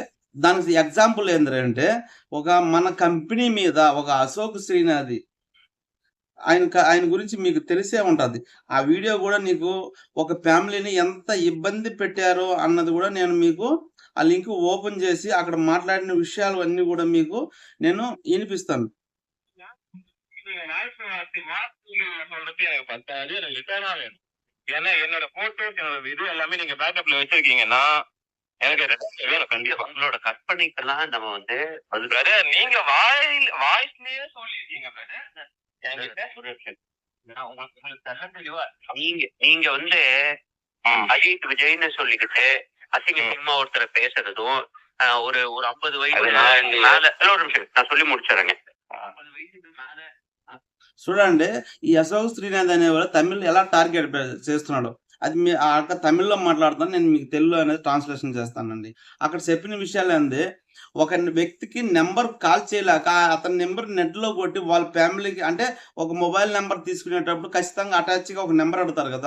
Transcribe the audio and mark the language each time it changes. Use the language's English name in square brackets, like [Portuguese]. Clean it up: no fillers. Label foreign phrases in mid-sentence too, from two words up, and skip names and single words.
[Telugu] దానికి ఎగ్జాంపుల్ ఏందిరంటే, మన కంపెనీ మీద ఒక అశోక్ శ్రీనాథి ఆయన గురించి మీకు తెలిసే ఉంటది. ఆ వీడియో గూడా నీకు ఒక ఫ్యామిలీని ఎంత ఇబ్బంది పెట్టారో అన్నది గూడా నేను మీకు ఆ [English] link open [Telugu] చేసి అక్కడ మాట్లాడిన విషయాలు అన్నీ గూడా మీకు నేను ఇనిపిస్తాను. [Tamil] ஏன்னா என்னோட போட்டோஸ், என்னோட இது எல்லாமே நீங்க பேக்கப்ல வச்சிருக்கீங்கன்னா எனக்கு வேணும் கண்டிப்பா. உங்களோட கற்பனைக்கெல்லாம் நம்ம வந்து பிரதர், நீங்க வாய்ஸ்லயே சொல்லிருக்கீங்க பிரதர். என்கிட்ட நான் உங்களுக்கு தர தெளிவா நீங்க நீங்க வந்து அஜித் விஜய்னு சொல்லிக்கிட்டு அசிங்கமா ஒருத்தரை பேசுறதும் ஒரு ஒரு 50 வயசு மேல ஒரு நிமிஷம் நான் சொல்லி முடிச்சிடறேங்க. 50 வயசுக்கு மேல [Telugu] చూడండి. ఈ అశోక్ శ్రీనాథ్ అనేవాడు తమిళ్ ఎలా టార్గెట్ చేస్తున్నాడో. అది అక్కడ తమిళ్‌లో మాట్లాడుతాను. నేను మీకు తెలుగులో అనేది ట్రాన్స్‌లేషన్ చేస్తానండి. అక్కడ చెప్పిన విషయాలేంది, ఒక వ్యక్తికి [English] number call [Telugu] చేయలేక అతని నంబర్ నెట్‌లో కొట్టి వాళ్ళ ఫ్యామిలీకి అంటే ఒక [English] mobile number [Telugu] తీసుకునేటప్పుడు ఖచ్చితంగా అటాచ్‌గా ఒక నంబర్ అడుగుతారు కదా!